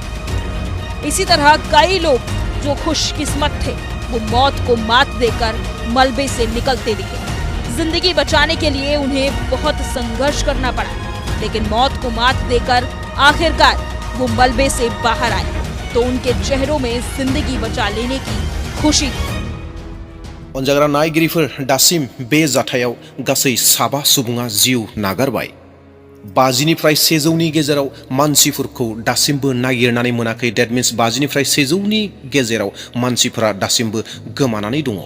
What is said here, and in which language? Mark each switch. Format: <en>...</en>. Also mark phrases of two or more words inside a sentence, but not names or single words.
<hi>इसी तरह कई लोग जो खुशकिस्मत थे वो मौत को मात देकर मलबे से निकलते दिखे। जिंदगी बचाने के लिए उन्हें बहुत संघर्ष करना पड़ा, लेकिन मौत को मात देकर आखिरकार वो मलबे से बाहर आए तो उनके चेहरों में जिंदगी बचा लेने की खुशी थी।</hi> <brx>अनजाग्रा नायगिरिफोर दासिम बे जाथायाव गासै 7 सुबुङा जिउ नागारबाय। 50निफ्राय 100नि गेजेराव मानसिफोरखौ दासिमबो नागिरनानै मोनाखै।</brx> <en>that means</en> <brx>50निफ्राय 100नि गेजेराव मानसिफोरा दासिमबो गोमानानै दङ।</brx>